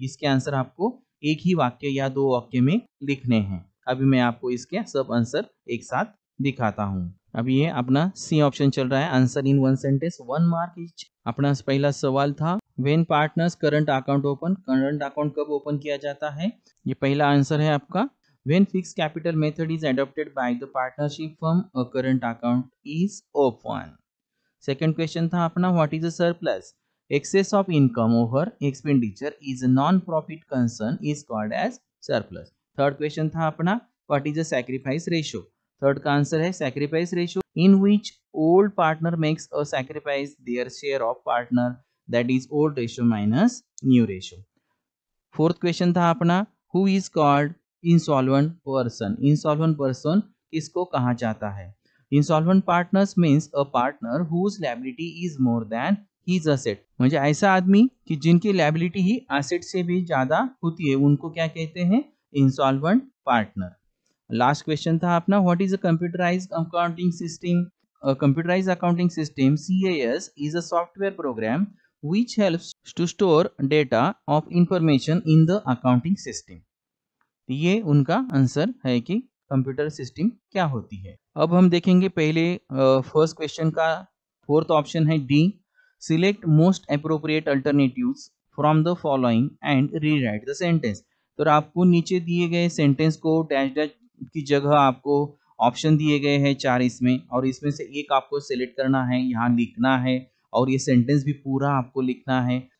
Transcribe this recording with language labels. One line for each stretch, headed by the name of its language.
Hindi: इसके आंसर आपको एक ही वाक्य या 2 वाक्य में लिखने हैं। अभी मैं आपको इसके सब आंसर एक साथ दिखाता हूँ। अभी ये अपना सी ऑप्शन चल रहा है,
English: Answer in 1 sentence 1 mark each.
Hindi: अपना पहला सवाल था,
English: when partners current account open,
Hindi: current account कब ओपन किया जाता है, ये पहला आंसर है आपका।
English: When fixed capital method is adopted by the partnership firm, a current account is open. Second question
Hindi: था अपना,
English: what is a surplus? Excess of income over expenditure is a non-profit concern is called as surplus. Third question
Hindi: था अपना,
English: what is a sacrifice ratio? Third
Hindi: का answer है
English: sacrifice ratio in which old partner makes a sacrifice their share of partner, that is old ratio minus new ratio.
Hindi: Fourth question था अपना,
English: who is called insolvent person,
Hindi: insolvent person किसको कहा जाता है।
English: insolvent partners means a partner whose liability is more than his asset,
Marathi: म्हणजे
Hindi: ऐसा आदमी कि जिनकी लायबिलिटी ही एसेट से भी ज्यादा होती है, उनको क्या कहते हैं, इंसॉल्वेंट पार्टनर।
English: last question
Hindi: था अपना,
English: What is a computerized accounting system. A computerized accounting system CAS is a software program which helps to store data of information in the accounting system.
Hindi: ये उनका आंसर है कि computer system क्या होती है। अब हम देखेंगे पहले
English: First question का fourth option है D, select most appropriate alternatives from the following and rewrite the sentence.
Hindi: तो आपको नीचे दिए गए सेंटेंस को डैश डैश की जगह आपको ऑप्शन दिए गए हैं 4 इसमें, और इसमें से एक आपको सिलेक्ट करना है, यहाँ लिखना है, और ये सेंटेंस भी पूरा आपको लिखना है।